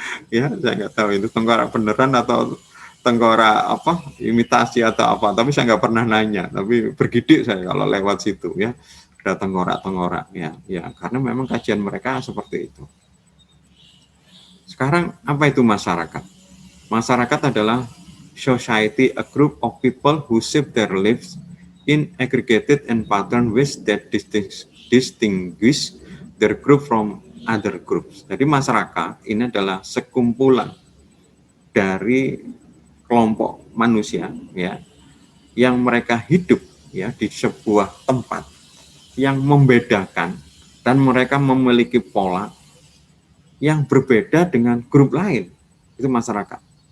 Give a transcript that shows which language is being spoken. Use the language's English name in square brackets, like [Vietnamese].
[Indonesian] Ya, saya nggak tahu itu tengkorak beneran atau tengkorak apa imitasi atau apa, tapi saya nggak pernah nanya, tapi bergidik saya kalau lewat situ, ya, ada tengkorak, ya karena memang kajian mereka seperti itu. Sekarang apa itu masyarakat? Masyarakat adalah [English] society, a group of people who shape their lives in aggregated and pattern ways that distinguish their group from other groups. [Indonesian] Jadi masyarakat ini adalah sekumpulan dari kelompok manusia, ya, yang mereka hidup, ya, di sebuah tempat yang membedakan, dan mereka memiliki pola yang berbeda dengan grup lain. Itu masyarakat.